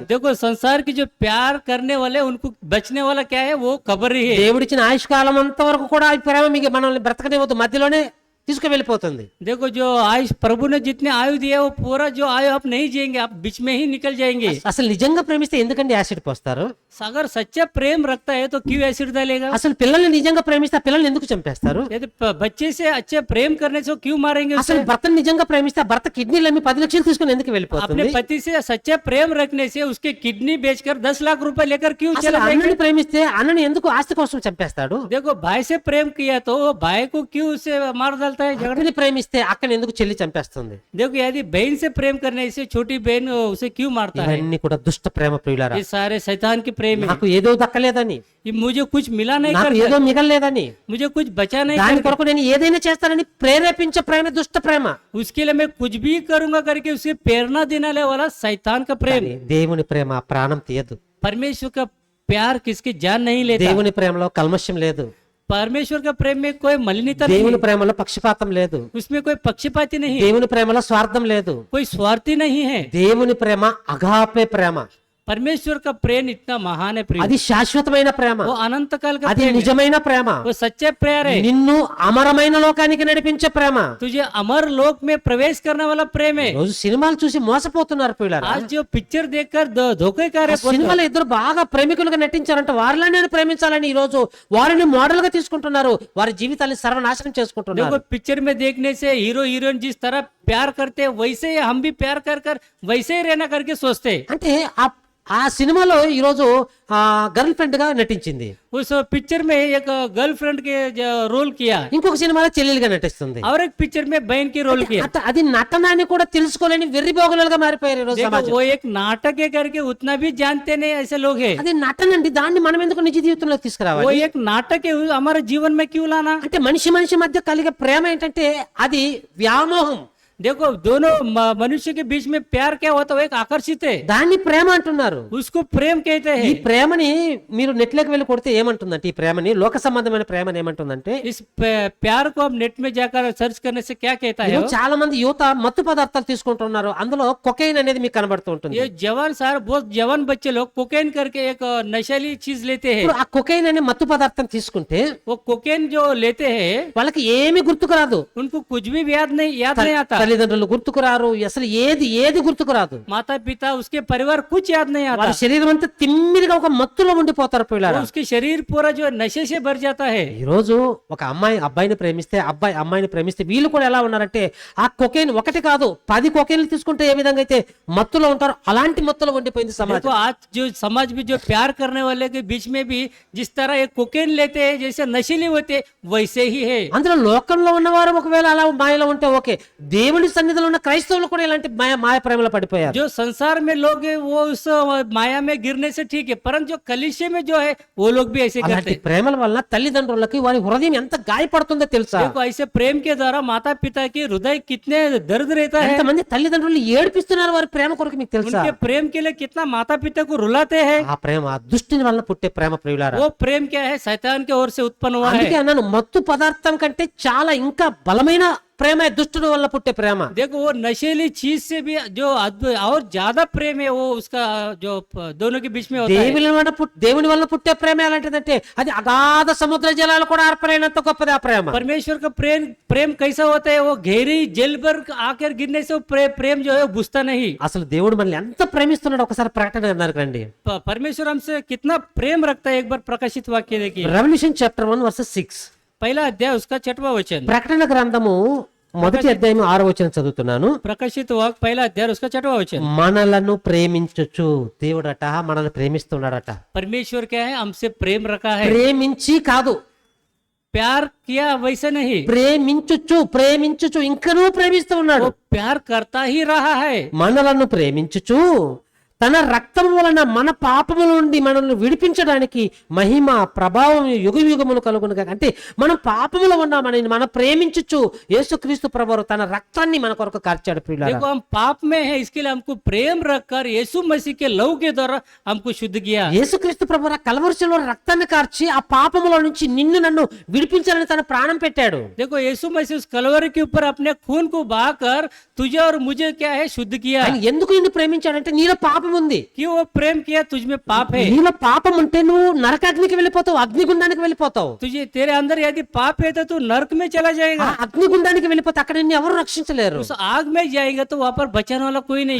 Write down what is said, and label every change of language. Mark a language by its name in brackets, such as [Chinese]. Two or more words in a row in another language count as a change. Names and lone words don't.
[Hindi] देखो संसार की जो प्यार करने वाले उनको बचने वाला क्या है? वो कब्र ही है। [Telugu] దేవుడిచ్చిన ఆయుష్కాలం అంత వరకు కూడా ఈ ప్రేమ మీకు మనల్ని బ్రతకనివ్వదు, మధ్యలోనే తీసుకువెళ్ళిపోతుంది. [Hindi] देखो जो आयुष प्रभु ने जितने आयु दिया वो पूरा जो आयु आप नहीं जिएंगे, आप बीच में ही निकल जाएंगे। [Telugu] అసలు నిజంగా ప్రేమిస్తే ఎందుకండి యాసిడ్ పోస్తారు? [Hindi] अगर सच्चा प्रेम रखता है तो क्यों एसिड डालेगा? [Telugu] అసలు పిల్లల్ని నిజంగా ప్రేమిస్తే ఆ పిల్లల్ని ఎందుకు చంపేస్తారు? [Hindi] यदि बच्चे से अच्छे प्रेम करने से वो क्यों मारेंगे उसे? [Telugu] అసలు భర్తను నిజంగా ప్రేమిస్తే ఆ భర్త కిడ్నీలు అమ్మి 10 లక్షలు తీసుకుని ఎందుకు [Hindi] अपने [Telugu] వెళ్ళిపోతుంది? [Hindi] पति से सच्चा प्रेम रखने से उसके किडनी बेचकर 10 लाख रुपए लेकर क्यों [Telugu] అసలు [Hindi] चला जाएगा? [Telugu] అన్నని ప్రేమిస్తే అన్నని ఎందుకు ఆస్తి కోసం చంపేస్తాడు? [Hindi] देखो भाई से प्रेम किया तो भाई को क्यों उसे मार डालता निकालता है झगड़ा। [Telugu] అక్కని ప్రేమిస్తే అక్కని ఎందుకు చెల్లి చంపేస్తుంది? [Hindi] देखो यदि बहन से प्रेम करने से छोटी बहन उसे क्यों मारता है? [Telugu] ఇవన్నీ కూడా దుష్ట ప్రేమ ప్రియులారా. [Hindi] ये सारे शैतान की प्रेम है। [Telugu] నాకు ఏదో దక్కలేదని, [Hindi] ये मुझे कुछ मिला नहीं [Telugu] నాకు [Hindi] कर, [Telugu] ఏదో మిగలలేదని, [Hindi] मुझे कुछ बचा नहीं [Telugu] దాని [Hindi] कर, [Telugu] కొరకు నేను ఏదైనా చేస్తానని ప్రేరేపించే ప్రేమ దుష్ట ప్రేమ. [Hindi] उसके लिए मैं कुछ भी करूंगा करके उसे प्रेरणा देने वाला शैतान का प्रेम। [Telugu] కానీ దేవుని ప్రేమ ప్రాణం తీయదు. [Hindi] परमेश्वर का प्यार किसकी जान नहीं लेता। [Telugu] దేవుని ప్రేమలో కల్మషం లేదు. [Hindi] परमेश्वर का प्रेम में कोई मलिनता नहीं, [Telugu] దేవుని ప్రేమలో పక్షపాతం లేదు. [Hindi] उसमें कोई पक्षपाती नहीं, [Telugu] దేవుని ప్రేమలో స్వార్థం లేదు. [Hindi] कोई स्वार्थी नहीं है। [Telugu] దేవుని ప్రేమ అగాపే ప్రేమ. [Hindi] परमेश्वर का प्रेम इतना महान है प्रेम, [Telugu] అది శాశ్వతమైన ప్రేమ, [Hindi] वो अनंत काल का [Telugu] అది [Hindi] प्रेम है, [Telugu] నిజమైన ప్రేమ, [Hindi] वो सच्चे प्यार है, [Telugu] నిన్ను అమరమైన లోకానికి నడిపించే ప్రేమ. [Hindi] तुझे अमर लोक में प्रवेश करने वाला प्रेम है। [Telugu] రోజు సినిమాలు చూసి మోసపోతున్నారు పిల్లలు. [Hindi] आज जो पिक्चर देखकर धोखे का [Telugu] ఆ సినిమాలో ఇద్దరు బాగా ప్రేమికులుగా నటించారంటే వారిలో నేను ప్రేమించాలని ఈ రోజు వారిని మోడల్ గా తీసుకుంటున్నారు. వారి జీవితాన్ని సర్వనాశనం చేసుకుంటున్నారు. [Hindi] देखो पिक्चर में देखने से [English] hero heroine [Hindi] जिस तरह प्यार करते हैं वैसे ही हम भी प्यार कर कर वैसे ही रहना करके सोचते हैं। [Telugu] అంటే ఆ సినిమాలో ఈ రోజు గర్ల్ ఫ్రెండ్ గా నటించింది, [Hindi] उस पिक्चर में एक गर्लफ्रेंड के रोल किया [Telugu] ఇంకొక సినిమాలో చెల్లెలుగా నటిస్తుంది. [Hindi] और एक पिक्चर में बहन की रोल किया। [Telugu] అది నటన అని కూడా తెలుసుకోలేని వెర్రిబోగలుగా మారిపోయారు ఈ రోజు [Hindi] देखो [Telugu] సమాజం. [Hindi] वो एक नाटक है करके उतना भी जानते नहीं ऐसे लोग हैं। [Telugu] అది నటన అండి, దాన్ని మనం ఎందుకు నిజ జీవితంలోకి [Hindi] वो [Telugu] తీసుకురావాలి? [Hindi] एक नाटक है, हमारे जीवन में क्यों लाना? [Telugu] అంటే మనిషి మనిషి మధ్య కలిగే ప్రేమ ఏంటంటే అది వ్యామోహం. [Hindi] देखो दोनों मनुष्य के बीच में प्यार क्या होता है, वो एक आकर्षित है, [Telugu] దాన్ని ప్రేమ అంటున్నారు. [Hindi] उसको प्रेम कहते [Telugu] ఈ [Hindi] हैं। [Telugu] ప్రేమని మీరు నెట్ లోకి వెళ్ళి కొడితే ఏమంటుందంటే, ఈ ప్రేమని లోక సంబంధమైన ప్రేమని ఏమంటుందంటే, [Hindi] इस प्यार को हम नेट में जाकर सर्च करने से क्या कहता है? [Telugu] ఈరోజు చాలా మంది యువత మత్తు పదార్థాలు తీసుకుంటున్నారు. అందులో కొకైన్ అనేది మీకు కనబడుతూ ఉంటుంది. [Hindi] ये जवान सारे बहुत जवान बच्चे लोग कोकेन करके एक नशीली चीज लेते हैं। [Telugu] ఇప్పుడు ఆ కొకైన్ అనే మత్తు పదార్థం తీసుకుంటే [Hindi] वो कोकेन जो लेते हैं [Telugu] వాళ్ళకి ఏమీ గుర్తుకు రాదు. [Hindi] उनको कुछ भी याद नहीं आता। [Telugu] తల్లిదండ్రులు గుర్తుకు రారు, అసలు ఏది గుర్తుకు రాదు. [Hindi] माता पिता उसके परिवार कुछ याद नहीं आता। [Telugu] వాళ్ళ శరీరం అంతా తిమ్మిరిగా ఒక మత్తులో ఉండిపోతారు పిల్లలు. [Hindi] उसके शरीर पूरा जो नशे से भर जाता है। [Telugu] ఈ రోజు ఒక అమ్మాయి అబ్బాయిని ప్రేమిస్తే, అబ్బాయి అమ్మాయిని ప్రేమిస్తే వీళ్ళు కూడా ఎలా ఉన్నారంటే, ఆ కొకైన్ ఒకటి కాదు 10 కొకైన్లు తీసుకుంటే ఏ విధంగా అయితే మత్తులో ఉంటారో అలాంటి మత్తులో ఉండిపోయింది [Hindi] देखो [Telugu] సమాజం. [Hindi] आज जो समाज में जो प्यार करने वाले के बीच में भी जिस तरह एक कोकेन लेते हैं जैसे नशीली होते वैसे ही है। [Telugu] అందులో లోకంలో ఉన్నవారు ఒకవేళ అలా మాయలో ఉంటే ఓకే, దేవుని సన్నిధిలో ఉన్న క్రైస్తవులు కూడా ఇలాంటి మాయ ప్రేమలో పడిపోయారు. [Hindi] जो संसार में लोग हैं वो उस माया में गिरने से ठीक है, परंतु जो कलिशे में जो है वो लोग भी ऐसे करते [Telugu] అలాంటి [Hindi] हैं। [Telugu] ప్రేమల వల్ల తల్లిదండ్రులకి వారి హృదయం ఎంత గాయపడుతుందో తెలుసా? [Hindi] देखो ऐसे प्रेम के द्वारा माता पिता की हृदय कितने दर्द रहता है। [Telugu] ఎంతమంది తల్లిదండ్రులు ఏడిపిస్తున్నారు వారి ప్రేమ కొరకు మీకు తెలుసా? [Hindi] उनके प्रेम के लिए कितना माता पिता को रुलाते हैं। [Telugu] ఆ ప్రేమ ఆ దుష్టుని వల్ల పుట్టే ప్రేమ ప్రియులారా. [Hindi] वो प्रेम क्या है, शैतान के ओर से उत्पन्न हुआ [Telugu] అందుకే [Hindi] है। [Telugu] అన్నాను, మత్తు పదార్థం కంటే చాలా ఇంకా బలమైన ప్రేమ దుష్టుడు వల్ల పుట్టే ప్రేమ. [Hindi] देखो वो नशीली चीज से भी जो और ज्यादा प्रेम है वो उसका जो दोनों के बीच में होता है। [Telugu] దేవుని వల్ల పుట్టే ప్రేమ ఎలాంటిదంటే అది అగాధ సముద్ర జలాలు కూడా ఆర్పలేనంత గొప్పది ఆ ప్రేమ. [Hindi] परमेश्वर का प्रेम कैसा होता है, वो गहरी जल पर आकर गिरने से वो प्रेम जो है वो बुझता नहीं। [Telugu] అసలు దేవుడు మనల్ని ఎంత ప్రేమిస్తున్నాడు ఒకసారి ప్రకటన అన్నారు రండి. [Hindi] परमेश्वर हमसे कितना प्रेम रखता है, एक बार प्रकाशित वाक्य देखिए, [English] revolution chapter 1:6. [Hindi] पहला अध्याय उसका 6वां वचन। [Telugu] ప్రకటన గ్రంథము 1వ అధ్యాయం 6వ వచనం చదువుతున్నాను. [Hindi] प्रकाशित वाक्य पहला अध्याय उसका 6वां वचन। [Telugu] మనలను ప్రేమించుచు, దేవుడట మనల్ని ప్రేమిస్తున్నాడట. [Hindi] परमेश्वर क्या है, हमसे प्रेम रखा है, [Telugu] ప్రేమించి కాదు, [Hindi] प्यार किया वैसे नहीं, [Telugu] ప్రేమించుచు ఇంకనూ ప్రేమిస్తూ ఉన్నాడు. [Hindi] वो प्यार करता ही रहा है। [Telugu] మనలను ప్రేమించుచు తన రక్తం వలన మన పాపముల నుండి మనల్ని విడిపించడానికి మహిమ ప్రభావం యుగములు కలుగును గాక. అంటే మనం పాపములో ఉన్నామని మనం ప్రేమించుచు యేసుక్రీస్తు ప్రభువు తన రక్తాన్ని మన కొరకు కార్చాడు ప్రియులారా. [Hindi] देखो हम पाप में है, इसके लिए हमको प्रेम रखकर यीशु मसीह के लहू के द्वारा हमको शुद्ध किया। [Telugu] యేసుక్రీస్తు ప్రభువు కల్వరిలో రక్తాన్ని కార్చి ఆ పాపముల నుంచి నిన్ను నన్ను విడిపించాలని తన ప్రాణం పెట్టాడు. [Hindi] देखो यीशु मसीह उस कलवरी के ऊपर अपने खून को बहाकर तुझे और मुझे क्या है शुद्ध किया। [Telugu] ఆయన ఎందుకు నిన్ను ప్రేమించాడంటే నీలో పాపం ఉంది. [Hindi] क्यों वो प्रेम किया, तुझ में पाप है। [Telugu] నీలో పాపం ఉంటే నువ్వు నరకాగ్నికి వెళ్ళిపోతావు, అగ్నిగుండానికి వెళ్ళిపోతావు. [Hindi] तुझे तेरे अंदर यदि पाप है तो तू नरक में चला [Telugu] ఆ [Hindi] जाएगा, [Telugu] అగ్నిగుండానికి వెళ్ళిపోతే అక్కడ నిన్ను ఎవరు రక్షించలేరు. [Hindi] उस आग में जाएगा तो वहां पर बचाने वाला कोई नहीं।